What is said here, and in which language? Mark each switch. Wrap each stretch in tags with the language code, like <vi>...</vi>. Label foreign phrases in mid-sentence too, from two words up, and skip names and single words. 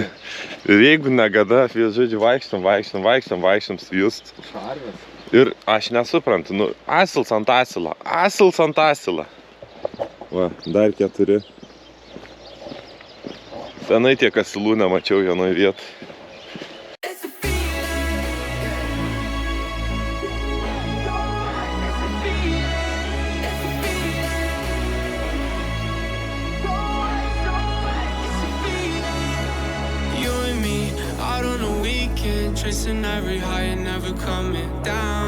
<lt>Ir jeigu negada, žodžiu, vaikštom, svijust. Šarvės. Ir aš nesuprantu, nu, asils ant asilo, asils ant asilo. Va, dar 4. Senai tiek asilų nemačiau vienoj vietoj.</lt> <en>You and me out on a weekend, chasing every high and never coming down.</en>